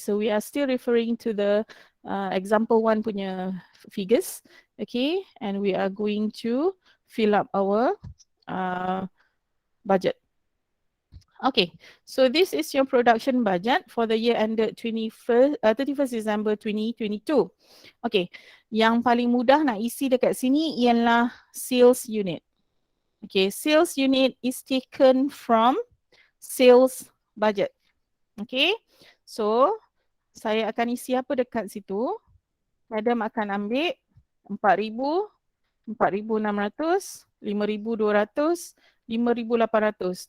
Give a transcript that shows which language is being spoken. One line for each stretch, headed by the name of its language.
English: So we are still referring to the example 1 punya figures. Okay, and we are going to fill up our budget. Okay, so this is your production budget for the year ended 31st December 2022.
Malay: Okay, yang paling mudah nak isi dekat sini ialah sales unit.
English: Okay, sales unit is taken from sales budget.
Malay: Okay, so saya akan isi apa dekat situ. Madam akan ambil 4,000, 4,600, 5,200, 5,800.